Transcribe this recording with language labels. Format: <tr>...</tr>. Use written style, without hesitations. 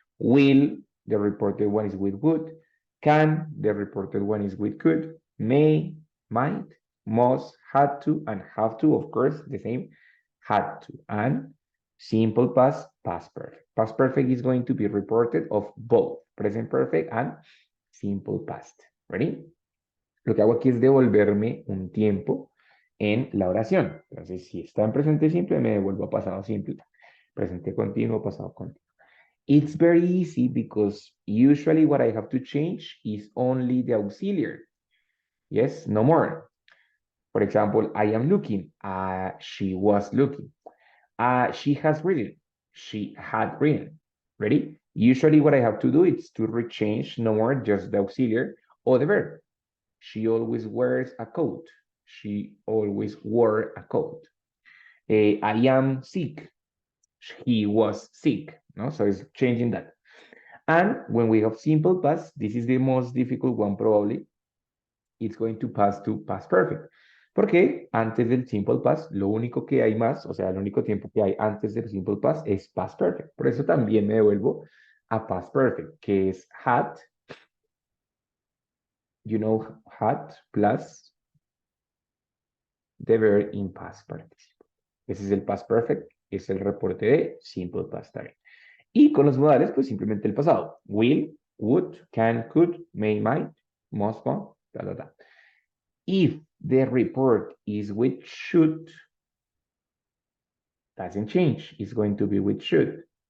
<en>Will, the reported one is with would. Can, the reported one is with could. May, might, must, had to, and have to, of course, the same, had to. And simple past, past perfect. Past perfect is going to be reported of both present perfect and simple past. Ready?</en> <es>Lo que hago aquí es devolverme un tiempo en la oración. Entonces, si está en presente simple, me devuelvo a pasado simple. Presente continuo, pasado continuo.</es> <en>It's very easy because usually what I have to change is only the auxiliary. Yes, no more. For example, I am looking. She was looking. She has written. She had written. Ready? Usually what I have to do is to rechange no more just the auxiliary or the verb. She always wears a coat. She always wore a coat. I am sick. He was sick. No, so it's changing that. And when we have simple past, this is the most difficult one probably, it's going to pass to past perfect.</en> <es>Porque antes del simple past, lo único que hay más, o sea, el único tiempo que hay antes del simple past es past perfect. Por eso también me devuelvo a</es> <en>past perfect,</en> <es>que es</es> <en>had, had plus the verb in past participle.</en> <es>Ese es el past perfect, es el reporte de simple past también. Y con los modales, pues simplemente el pasado.</es> <en>Will, would, can, could, may, might, must, want, ta, ta, ta. If the report is with should, doesn't change. It's going to be with should.</en>